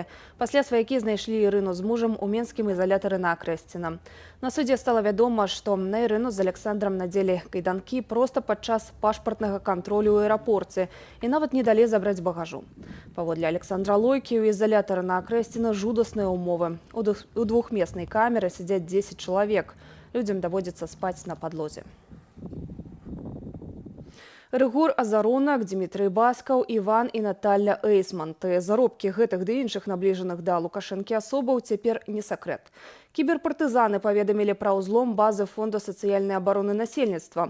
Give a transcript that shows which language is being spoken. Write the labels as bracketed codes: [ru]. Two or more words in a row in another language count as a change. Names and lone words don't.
[be] Пасля сваякі знайшлі Ірыну з мужам у Менскім ізалятары на Акрэсціна. На судзе стала вядома, што на Ірыну з Александрам надзелі кайданкі проста падчас пашпартнага кантролю ў аэрапорце і нават не далі забраць багажу. Паводле Александра Лойкі, у ізалятары на Акрэсціна жудасныя ўмовы. У двухмеснай камеры [ru] сидят 10 человек. Людям доводится спать на подлозе. [be] Рыгор Азаронак, Дмитрий Баскаў, Іван і Наталья Эйсман. Заробкі гэтых ды іншых набліжаных да Лукашэнкі асобаў цяпер не сакрэт. Кіберпартызаны паведамілі пра ўзлом базы Фонда сацыяльнай абароны насельніцтва.